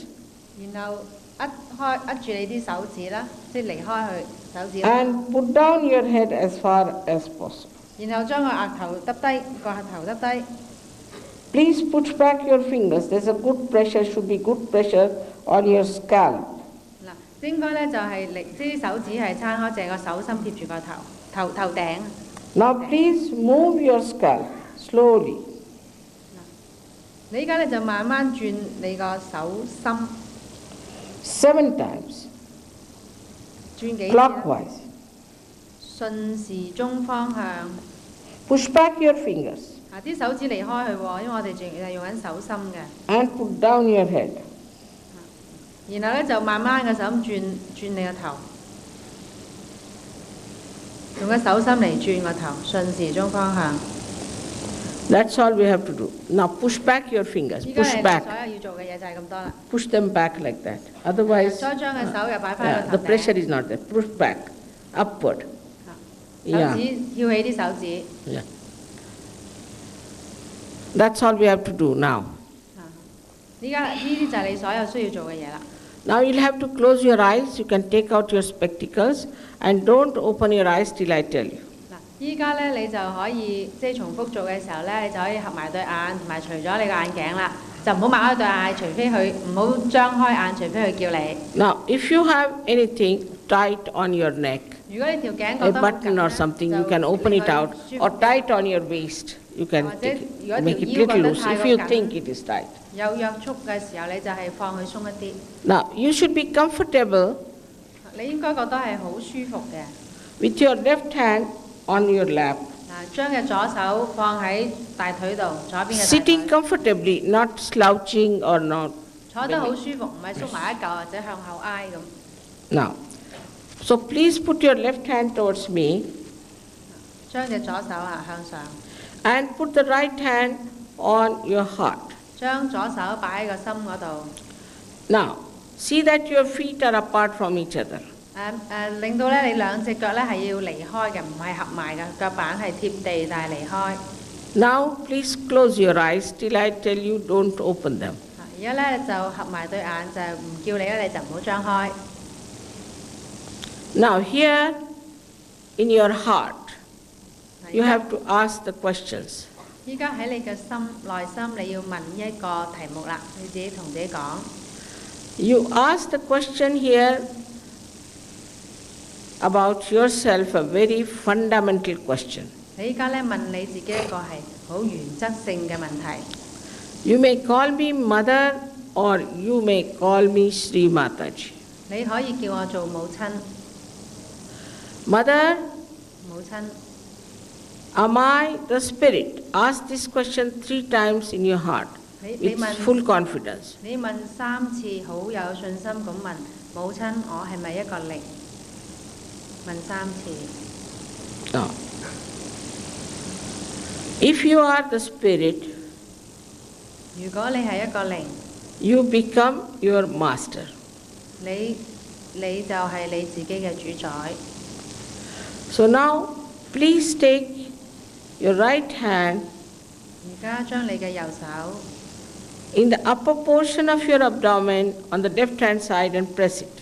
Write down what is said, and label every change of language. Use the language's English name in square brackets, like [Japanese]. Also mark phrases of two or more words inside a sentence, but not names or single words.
[Cantonese] 然後握住你啲手指啦，即係離開佢手指啦。 [English] and put down your head as far as possible. [Cantonese] 然後將個額頭耷低，個額頭耷低。 [English] Please push back your fingers. There's a good pressure, should be good pressure on your scalp. [Cantonese] 嗱，應該咧就係你啲手指係撐開，淨係個手心貼住個頭頂。 [English] Now please move your scalp slowly. [Cantonese] 你依家咧就慢慢轉你個手心。 [English] 7 times. [Cantonese] 轉幾次 [English] Clockwise. [Cantonese] 順時鐘方向。 [English] Push back your fingers. [Cantonese] 啲手指離開佢喎，因為我哋仲係用緊手心嘅。 [English] And put down your head. [Cantonese] 然後咧就慢慢嘅手心轉你個頭，用個手心嚟轉個頭，順時鐘方向。 [English] That's all we have to do. Now push back your fingers. [Cantonese] 依家 [English] Push [Cantonese] 你 [English] back. [Cantonese] 所有要做嘅嘢就係咁多啦。 [English] Push them back like that. Otherwise, [Cantonese] 再將個手又擺翻 [English] the [Cantonese] 個頭 [English] pressure [Cantonese] 頂。 [English] is not there. Push back. Upward. [Cantonese] 手指翹起啲手指。 [English] Yeah. That's all we have to do now. [Cantonese] 依家呢啲就係你所有需要做嘅嘢啦。 [English] Now you'll have to close your eyes. You can take out your spectacles and don't open your eyes till I tell you. [Cantonese] 嗱，依家咧你就可以即係重複做嘅時候咧，你就可以合埋對眼，同埋除咗你個眼鏡啦，就唔好擘開對眼，除非佢唔好張開眼，除非佢叫你。 [English] Now, if you have anything tight on your neck, [Cantonese] 如果你條頸 [English] a [Cantonese] 覺得好緊 [English] button [Cantonese] 咧 [English] or something, you can open it out, or tight on your waist, you can take it, make it little loose if you think it is tight. [Cantonese] 有約束嘅時候，你就係放佢鬆一啲。 [English] Now, you should be comfortable [Cantonese] 你應該覺得係好舒服嘅。 [English] with your left hand on your lap, [Cantonese] 嗱，將嘅左手放喺大腿度，左邊嘅大 [English] sitting [Cantonese] 腿， [English] comfortably, not slouching or not. [Cantonese] 坐得好舒服，唔係縮埋一嚿或者向後挨咁。 [English] Now, so please put your left hand towards me [Cantonese] 將隻左手向上， [English] and put the right hand on your heart. [Cantonese] 將左手擺喺個心嗰度。 [English] Now, see that your feet are apart from each other. [Cantonese] 令到咧你兩隻腳咧係要離開嘅，唔係合埋嘅，腳板係貼地但係離開。 [English] Now, please close your eyes till I tell you don't open them. [Cantonese] 而家咧就合埋對眼，就唔叫你咧，你就唔好張開。 [English] Now, here in your heart, you have to ask the questions. [Cantonese] 依家喺你嘅內心，你要問一個題目啦，你自己同自己講。 [English] You ask the question here about yourself, a very fundamental question. [Cantonese] 你依家咧問你自己一個係好原則性嘅問題。 [English] You may call me mother or you may call me Sri Mataji. [Cantonese] 你可以叫我做母親。 [English] Mother, [Cantonese] 母親， [English] am I the spirit? Ask this question 3 times in your heart [Cantonese] 你 [English] with [Cantonese] 問 [English] full confidence. [Cantonese] 你問3次，好有信心咁問母親，我係咪一個靈？問3次。 [English] Now, if you are the spirit, [Cantonese] 如果你係一個靈， [English] you become your master. [Cantonese] 你就係你自己嘅主宰。 [English] So now, please take your right hand [Cantonese] 而家將你嘅右手 [English] in the upper portion of your abdomen on the left hand side and press it.